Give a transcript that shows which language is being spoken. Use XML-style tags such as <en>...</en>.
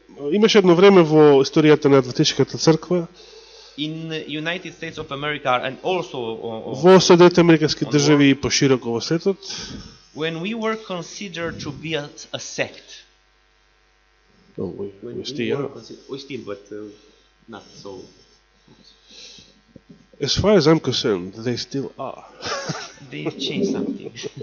<mk>Имаше едно време во историјата на Адвентичката црква</mk> <en>in United States of America and also</en> <mk>во Соединетите американски држави и пошироко во светот,</mk> <en>when we were considered to be a sect. we still but not so. As far as I'm concerned, they still are. They changed something.</en>